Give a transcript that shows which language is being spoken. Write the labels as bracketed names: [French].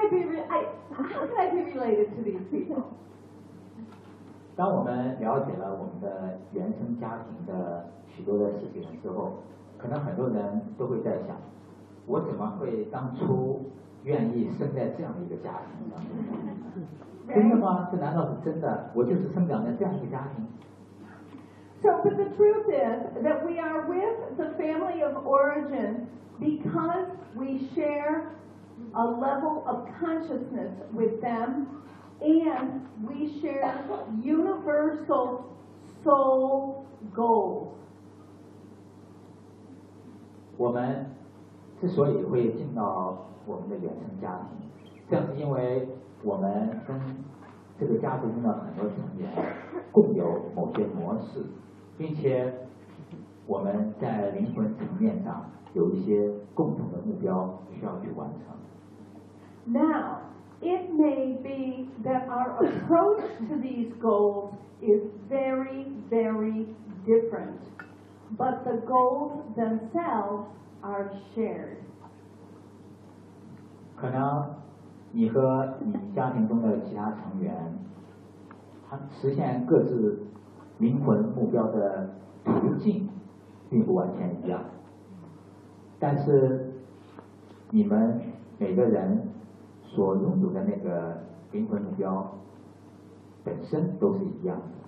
[English] How can I be related to these people? [Chinese] 当我们了解了我们的原生家庭的许多的事情之后，可能很多人都会在想，我怎么会当初愿意生在这样一个家庭呢？真的吗？这难道是真的？我就是生长在这样一个家庭。 [English] So, but the truth is that we are with the family of origin because we share a level of consciousness with them, and we share universal soul goals. [Chinese] 我们之所以会进到我们的原生家庭，正是因为我们跟这个家族中的很多成员共有某些模式，并且我们在灵魂层面上有一些共同的目标需要去完成。 [English] Now, it may be that our approach to these goals is very, very different, but the goals themselves are shared. [Chinese] 可能你和你家庭中的其他成员，他实现各自灵魂目标的途径并不完全一样，但是你们每个人所拥有的那个灵魂目标本身都是一样的。